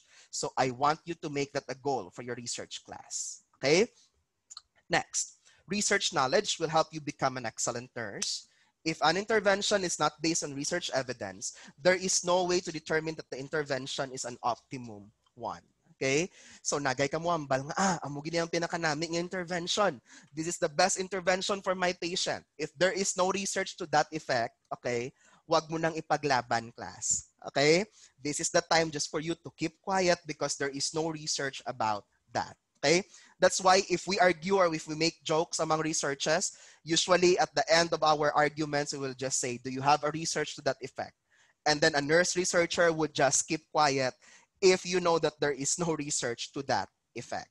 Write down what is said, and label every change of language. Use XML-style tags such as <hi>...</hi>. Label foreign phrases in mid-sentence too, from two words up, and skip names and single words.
<en>So I want you to make that a goal for your research class. Okay? Next, research knowledge will help you become an excellent nurse. If an intervention is not based on research evidence, there is no way to determine that the intervention is an optimum one. Okay?</en> <hil>So nagay ka mo ambal nga, amo gini ang pinakanami ng intervention.</hil> <en>This is the best intervention for my patient. If there is no research to that effect,</en> <tl>okay, wag mo nang ipaglaban,</tl> <en>class. Okay? This is the time just for you to keep quiet because there is no research about that. Okay? That's why if we argue or if we make jokes among researchers, usually at the end of our arguments, we will just say, do you have a research to that effect? And then a nurse researcher would just keep quiet if you know that there is no research to that effect.</en>